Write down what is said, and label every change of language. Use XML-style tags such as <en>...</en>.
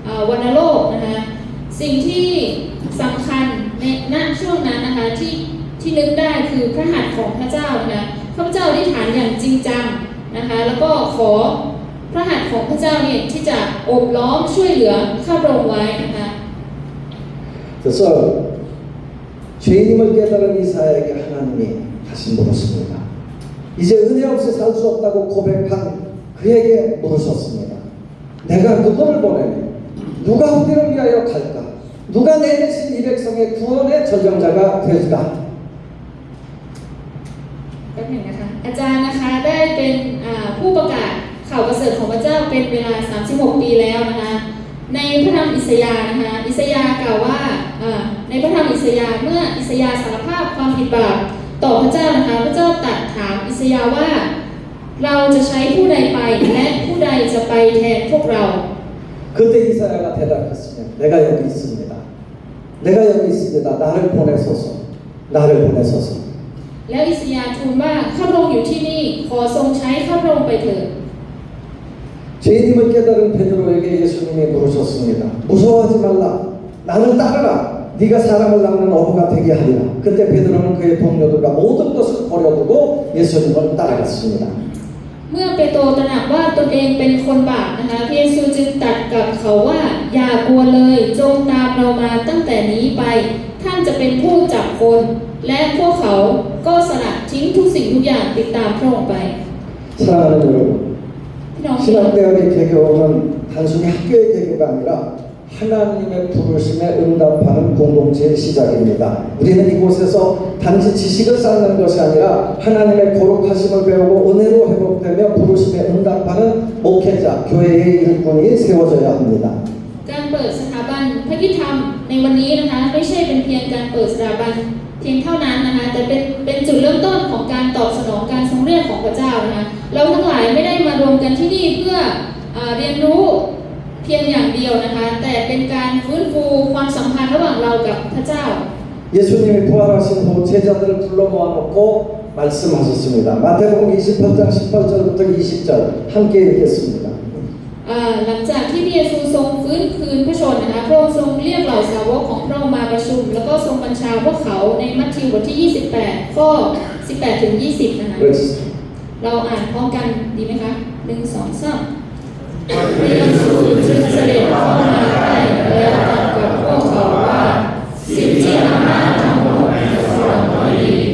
<th>วัณโรคนะคะสิ่งที่สำคัญในช่วงนั้นนะคะที่นึกได้คือพระหัตถ์ของพระเจ้านะคะข้าพเจ้าอธิษฐานอย่างจริงจังนะคะแล้วก็ขอพระหัตถ์ของพระเจ้าเนี่ยที่จะโอบล้อมช่วยเหลือข้าพระองค์ไว้นะคะ</th> <ko>그래서 죄인임을 깨달은 이사야에게 하나님이 다시 물었습니다. 이제 은혜 없이 살 수 없다고 고백한 그에게 물으셨습니다. 내가 누구를 보내니? 누가 우리를 위하여 갈까? 누가 내 대신 이 백성의 구원의 전령자가 되리까?</ko> <th>แป๊บหนึ่งนะคะอาจารย์นะคะได้เป็นผู้ประกาศข่าวประเสริฐของพระเจ้าเป็นเวลา36 ปีแล้วนะคะในพระธรรมอิสยาห์นะคะอิสยาห์กล่าวว่าในพระธรรมอิสยาห์เมื่ออิสยาห์สารภาพความผิดบาปต่อพระเจ้านะคะพระเจ้าตรัสถามอิสยาห์ว่าเราจะใช้ผู้ใดไปและผู้ใดจะไปแทนพวกเรา</th> <ko>그때 이사야가 대답했습니다. 내가 여기 있습니다. 내가 여기 있습니다. 나를 보내소서. 나를 보내소서.</ko> <th>แล้วอิสยาห์ทูลว่าข้าพระองค์อยู่ที่นี่ขอทรงใช้ข้าพระองค์ไปเถิด</th> <ko>죄인임을 깨달은 베드로에게 예수님이 물으셨습니다. 무서워하지 말라. 나를 따르라. 네가 사람을 낚는 어부가 되게 하리라. 그때 베드로는 그의 동료들과 모든 것을 버려두고 예수님을 따라갔습니다.</ko> <th>เมื่อเปโตรตระหนักว่าตนเองเป็นคนบาปนะคะพระเยซูจึงตรัสกับเขาว่าอย่ากลัวเลยจงตามเรามาตั้งแต่นี้ไปท่านจะเป็นผู้จับคนและพวกเขาก็สละทิ้งทุกสิ่งทุกอย่างติดตามพระองค์ไป</th> <ko>사랑하는 여러분,</ko> <th>พี่น้อง</th> <ko>신학대학의 개교는 단순히 학교의 개교가 아니라 하나님의 부르심에 응답하는 공동체의 시작입니다. 우리는 이곳에서 단지 지식을 쌓는 것이 아니라 하나님의 거룩하심을 배우고 은혜로 회복되며 부르심에 응답하는 목회자, 교회의 일꾼이 세워져야 합니다.</ko> <th>การเปิดสถาบันพระกิธรรมในวันนี้นะคะไม่ใช่เป็นเพียงการเปิดสถาบันเพียงเท่านั้นนะคะแต่เป็นจุดเริ่มต้นของการตอบสนองการทรงเรียกของพระเจ้านะคะเราทั้งหลายไม่ได้มารวมกันที่นี่เพื่อเรียนรู้เพียงอย่างเดียวนะคะแต่เป็นการฟื้นฟูความสัมพันธ์ระหว่างเรากับพระเจ้า</th> <ko>예수님이 부활하신 후 제자들을 불러 모아놓고 말씀하셨습니다. 마태복음 28장 18절부터 20절 함께 읽겠습니다.</ko> <th>หลังจากที่พระเยซูทรงฟื้นคืนพระชนม์นะคะพระองค์ทรงเรียกเหล่าสาวกของพระองค์มาประชุมแล้วก็ทรงบัญชาพวกเขาในมัทธิวบทที่ 28 ข้อ 18 ถึง 20 นะคะ เราอ่านพร้อมกันดีไหมคะ1 2 3พระเยซูจึงเสด็จเข้ามาใกล้แล้วตรัสกับพวกเขาว่าสิ่งที่อำนาจทั้งหมดในสวรรค์ก็ดี</th>